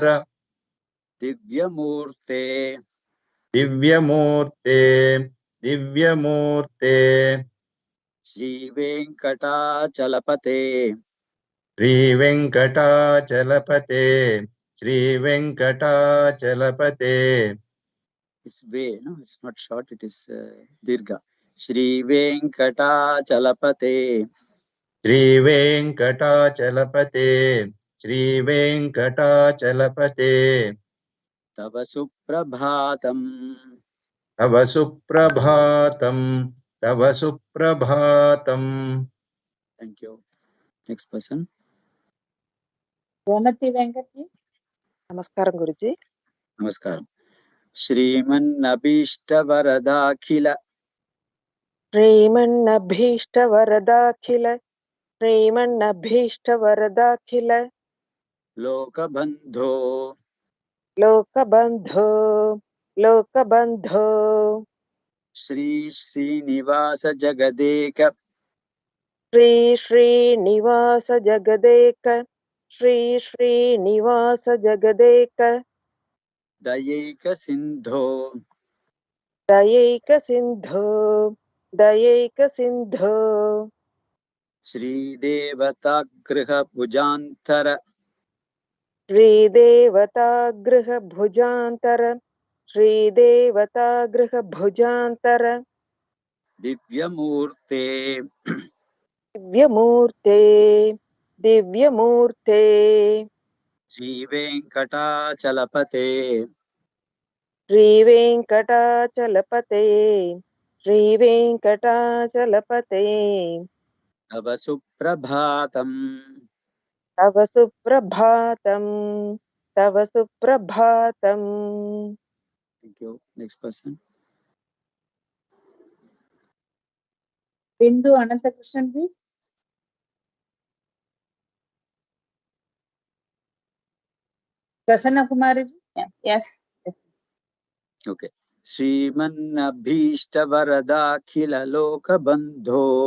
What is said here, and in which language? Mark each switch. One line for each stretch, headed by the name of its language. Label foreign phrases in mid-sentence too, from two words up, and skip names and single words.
Sanskrit: दिव्यमूर्ते दिव्यमूर्ते दिव्यमूर्ते श्रीवेङ्कटाचलपते श्रीवेङ्कटाचलपते श्रीवेङ्कटाचलपते
English: It's way, no, it's not short, it is dirgha.
Sanskrit: श्रीवेङ्कटाचलपते श्रीवेङ्कटाचलपते श्रीवेङ्कटाचलपते तव सुप्रभातम् तव सुप्रभातम् तव सुप्रभातम्
English: Thank you. Next person. Gomati Venkatji.
Telugu: నమస్కారం గురుజీ. Namaskaram.
Sanskrit: श्रीमन्नभीष्टवरदाखिल శ్రీమన్నభీష్టవరదాఖిల శ్రీమన్నభీష్టవరదాఖిల लोकबन्धो లోకబంధో లోకబంధో श्री श्रीनिवास जगदेक శ్రీ శ్రీనివాస జగదేక శ్రీ శ్రీనివాస జగదేక दयैक सिन्धो దయైక సింధో దయైక సింధో श्रीदेवतागृह भुजान्तर శ్రీదేవతాగృహ భుజాంతర శ్రీదేవతాగృహ భుజాంతర दिव्यमूर्ते దివ్యమూర్తే దివ్యమూర్తే श्रीवेङ्कटाचलपते శ్రీవేంకటాచలపతే శ్రీవేంకటాచలపతే तव सुप्रभातम् తవ సుప్రభాతం తవ సుప్రభాతం.
English: Thank you. Next person. Bindu Ananthakrishnan-ji. Prasanna Kumari-ji. Yes. Okay.
Sanskrit: श्रीमन्नभीष्टवरदाखिल लोकबन्धो